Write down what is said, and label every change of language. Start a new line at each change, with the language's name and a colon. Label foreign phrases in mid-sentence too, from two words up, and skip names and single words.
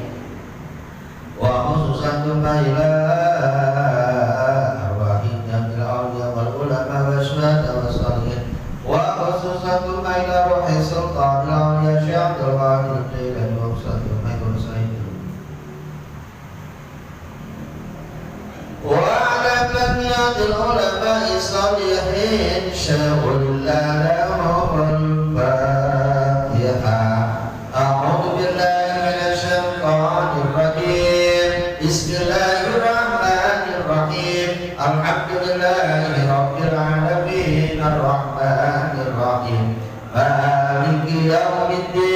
Arabic: وخصوصا إلى أرواح جميع الأولياء والعلماء والشهداء والصالحين. وخصوصا إلى روح سلطان الأولياء شيخ عبد القادر الجيلاني وخصوصا إلى سيد وعلى بنية العلماء الصالحين شيخ لهم الفاتحة. أعوذ بالله من الشيطان الرجيم. بسم الله الرحمن الرحيم. الحمد لله رب العالمين الرحمن الرحيم مالك يوم الدين.